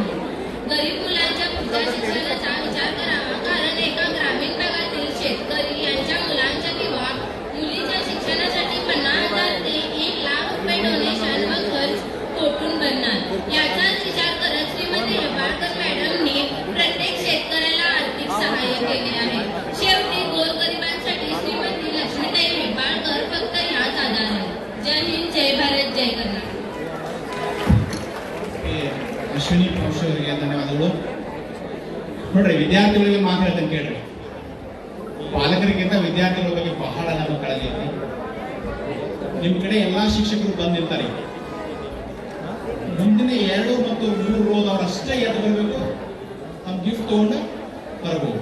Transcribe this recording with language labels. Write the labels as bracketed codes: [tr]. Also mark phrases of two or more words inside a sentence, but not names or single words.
[mr] गरीब मुलांच्या पुढच्या शिक्षणाचा विचार करावा, कारण एका ग्रामीण भागातील शेतकरी यांच्या मुलांच्या किंवा मुलीच्या शिक्षणासाठी 50,000 ते 1 लाख रुपये डोनेशन व खर्च कोठून भरणार याचाच विचार करत श्रीमती हेब्बाळकर मॅडमने प्रत्येक शेतकऱ्याला आर्थिक सहाय्य केले आहे. शेवटी गोरगरिबांसाठी श्रीमती लक्ष्मीताई हेब्बाळकर फक्त ह्याच आधार आहे. जय हिंद, जय भारत, जय कर्नाटक. [kn] ಅಶ್ವಿನಿ ಪೌಶೆ ಅವರಿಗೆ ಧನ್ಯವಾದಗಳು. ನೋಡ್ರಿ, ವಿದ್ಯಾರ್ಥಿಗಳಿಗೆ ಮಾತು ಹೇಳ್ತೇನೆ ಕೇಳ್ರಿ. ಪಾಲಕರಿಗಿಂತ ವಿದ್ಯಾರ್ಥಿಗಳ ಬಗ್ಗೆ ಬಹಳ ನಮ್ಮ ಕಾಳಜಿ ಐತಿ. ನಿಮ್ ಕಡೆ ಎಲ್ಲಾ ಶಿಕ್ಷಕರು ಬಂದಿರ್ತಾರೆ. ಮುಂದಿನ 2 ಮತ್ತು 3 ರೋದ್ ಅವರಷ್ಟೇ ಎದ್ದು ಬರಬೇಕು, ತಮ್ಮ ಗಿಫ್ಟ್ ತಗೊಂಡು ಬರಬಹುದು.